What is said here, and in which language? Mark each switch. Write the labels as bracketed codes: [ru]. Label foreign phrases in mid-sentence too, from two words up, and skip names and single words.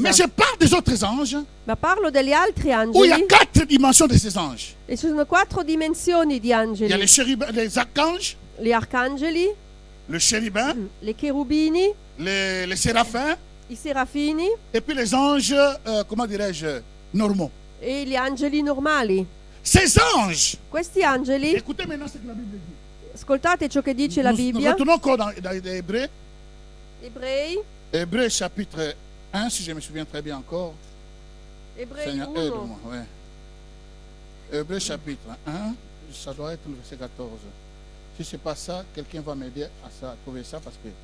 [fr] Mais je parle des autres anges [it] Ma parlo degli altri [fr] où il y a [it] angeli [fr] 4 dimensions de ces anges. [it] e ci sono 4 dimensioni di [fr] Il y a [it] angeli. [fr] les chérubins, les archanges, [it] Gli arcangeli, [fr] le chérubin, [it] le cherubini, [fr] les séraphins [it] i serafini [fr] et puis les anges, comment dirais-je, normaux. [it] e gli angeli normali. [fr] Ces anges, [it] Questi angeli, [fr] écoutez maintenant ce que la Bible dit. [it] ascoltate ciò che dice la [fr] Nous [it] Bibbia. [fr] retournons encore dans les Hébreux. [it] Ebrei, [fr] Hébreux chapitre 1, si je me souviens très bien encore. [it] Ebrei [fr] Seigneur, [it] 1. [fr] aide-moi. Ouais. Hébreux chapitre 1, ça doit être le verset 14. Si ce n'est pas ça, quelqu'un va m'aider à trouver ça parce que...